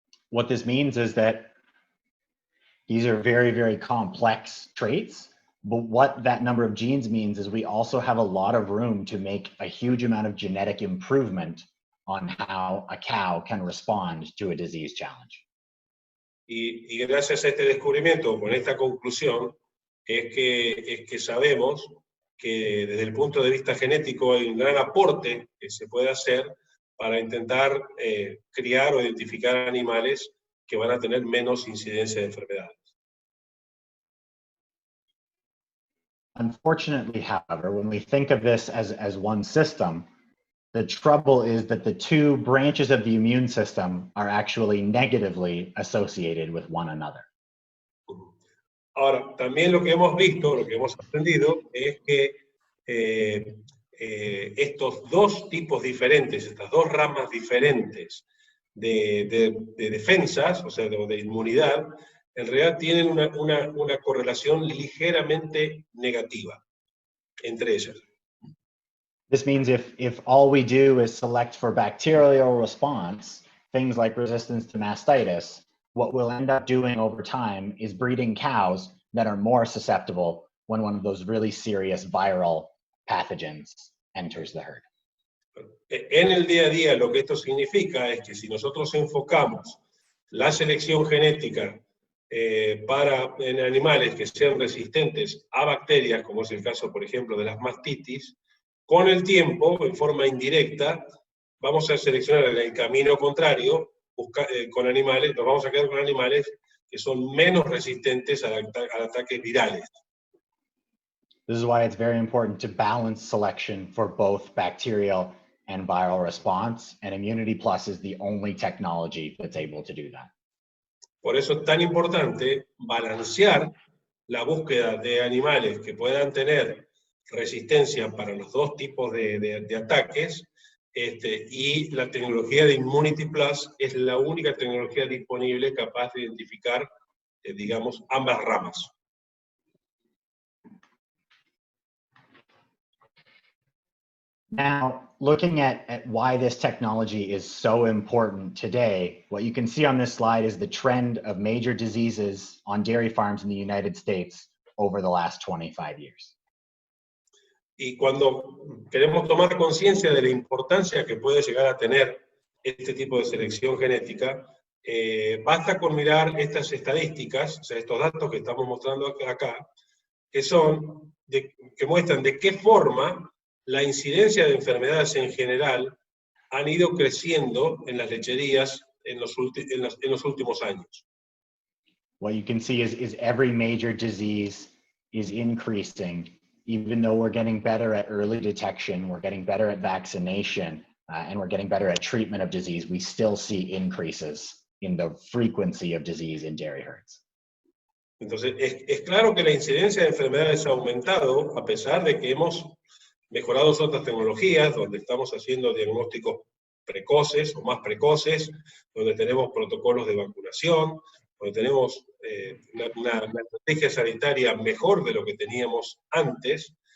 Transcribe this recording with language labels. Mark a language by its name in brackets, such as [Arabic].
[English] What this means is that these are very, very complex traits, but what that number of genes means is we also have a lot of room to make a huge amount of genetic improvement on how a cow can respond to a disease challenge. [Spanish] Y gracias a este descubrimiento, con esta conclusión, es que sabemos que desde el punto de vista genético hay un gran aporte que se puede hacer para intentar criar o identificar animales que van a tener menos incidencia de enfermedades. [English] Unfortunately, however, when we think of this as one system, the trouble is that the two branches of the immune system are actually negatively associated with one another. [Spanish] Ahora, también lo que hemos visto, lo que hemos aprendido, es que estos dos tipos diferentes, estas dos ramas diferentes de defensas, o sea, de inmunidad, en realidad tienen una correlación ligeramente negativa entre ellas. [English] This means if all we do is select for bacterial response, things like resistance to mastitis, what we'll end up doing over time is breeding cows that are more susceptible when one of those really serious viral pathogens enters the herd. [Spanish] En el día a día lo que esto significa es que si nosotros enfocamos la selección genética en animales que sean resistentes a bacterias, como es el caso, por ejemplo, de las mastitis, con el tiempo, en forma indirecta, vamos a seleccionar el camino contrario, con animales, nos vamos a quedar con animales que son menos resistentes a ataques virales. [English] This is why it's very important to balance selection for both bacterial and viral response, and Immunity Plus is the only technology that's able to do that. [Spanish] Por eso es tan importante balancear la búsqueda de animales que puedan tener resistencia para los dos tipos de ataques, y la tecnología de Immunity Plus es la única tecnología disponible capaz de identificar, digamos, ambas ramas. [English] Now, looking at why this technology is so important today, what you can see on this slide is the trend of major diseases on dairy farms in the United States over the last 25 years. [Spanish] Y cuando queremos tomar conciencia de la importancia que puede llegar a tener este tipo de selección genética, basta con mirar estas estadísticas, o sea, estos datos que estamos mostrando acá, que muestran de qué forma la incidencia de enfermedades en general han ido creciendo en las lecherías en los últimos años. [English] What you can see is every major disease is increasing, even though we're getting better at early detection, we're getting better at vaccination, and we're getting better at treatment of disease, we still see increases in the frequency of disease in dairy herds. [Spanish] Entonces, es claro que la incidencia de enfermedades ha aumentado, a pesar de que hemos mejorado otras tecnologías, donde estamos haciendo diagnósticos precoces o más precoces, donde tenemos protocolos de vacunación, donde tenemos una estrategia sanitaria mejor de lo que teníamos antes.